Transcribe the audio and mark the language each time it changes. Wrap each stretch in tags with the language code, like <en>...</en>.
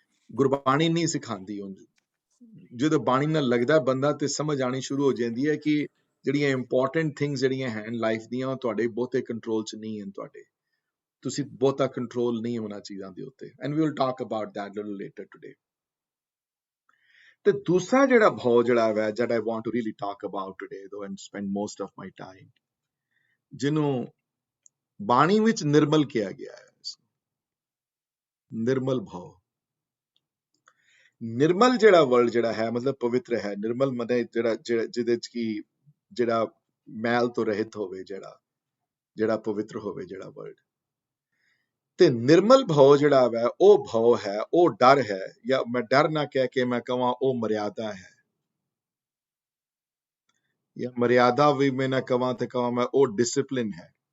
<pa>ਗੁਰਬਾਣੀ ਨਹੀਂ ਸਿਖਾਉਂਦੀ। ਜਦੋਂ ਬਾਣੀ ਨਾਲ ਲੱਗਦਾ ਬੰਦਾ ਤੇ ਸਮਝ ਆਣੀ ਸ਼ੁਰੂ ਹੋ ਜਾਂਦੀ ਹੈ ਕਿ ਜਿਹੜੀਆਂ ਇੰਪੋਰਟੈਂਟ ਥਿੰਗਸ ਜਿਹੜੀਆਂ ਹਨ ਲਾਈਫ ਦੀਆਂ, ਉਹ ਤੁਹਾਡੇ ਬਹੁਤੇ ਕੰਟਰੋਲ 'ਚ ਨਹੀਂ ਹਨ। ਤੁਸੀਂ ਬਹੁਤਾ ਕੰਟਰੋਲ ਨਹੀਂ ਹੋਣਾ ਚੀਜ਼ਾਂ ਦੇ ਉੱਤੇ,</pa> <en>And we will talk about that little later today.</en> <pa>ਤੇ ਦੂਸਰਾ ਜਿਹੜਾ ਭਾਵ ਜਿਹੜਾ ਹੈ</pa> <en>that I want to really talk about today though and spend most of my time,</en> <pa>ਜਿਹਨੂੰ ਬਾਣੀ ਵਿੱਚ ਨਿਰਮਲ ਕਿਹਾ ਗਿਆ ਹੈ। ਨਿਰਮਲ ਭਾਵ, ਨਿਰਮਲ ਜਿਹੜਾ ਵਰਡ ਜਿਹੜਾ ਹੈ ਮਤਲਬ ਪਵਿੱਤਰ ਹੈ। ਨਿਰਮਲ ਮਤਲਬ ਜਿਹਦੇ ਚ ਕੀ ਜਿਹੜਾ ਮੈਲ ਤੋਂ ਰਹਿਤ ਹੋਵੇ, ਜਿਹੜਾ ਪਵਿੱਤਰ ਹੋਵੇ ਜਿਹੜਾ ਵਰਡ। ਤੇ ਨਿਰਮਲ ਭਾਵ ਜਿਹੜਾ ਹੈ ਉਹ ਭਾਵ ਹੈ, ਉਹ ਡਰ ਹੈ, ਜਾਂ ਮੈਂ ਡਰ ਨਾ ਕਹਿ ਕੇ ਮੈਂ ਕਹਾਂ ਉਹ ਮਰਿਆਦਾ ਹੈ, ਜਾਂ ਮਰਿਆਦਾ ਵੀ ਮੈਂ ਨਾ ਕਹਾਂ ਤੇ ਕਹਾਂ ਮੈਂ ਉਹ ਡਿਸਪਲਿਨ ਹੈ।</pa>